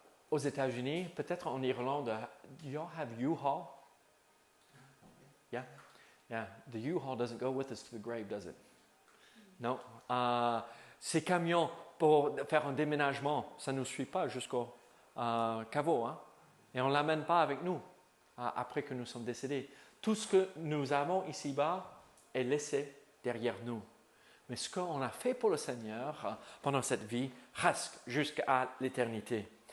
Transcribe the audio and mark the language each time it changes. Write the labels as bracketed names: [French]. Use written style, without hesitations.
[French] Aux États-Unis, peut-être en Irlande, [English] do you all have U-Haul? Yeah. The U-Haul doesn't go with us to the grave, does it? [French] Non. Ces camions pour faire un déménagement, ça ne nous suit pas jusqu'au caveau, hein? Et on ne l'amène pas avec nous après que nous sommes décédés. Tout ce que nous avons ici-bas est laissé derrière nous. Mais ce qu'on a fait pour le Seigneur pendant cette vie reste jusqu'à l'éternité.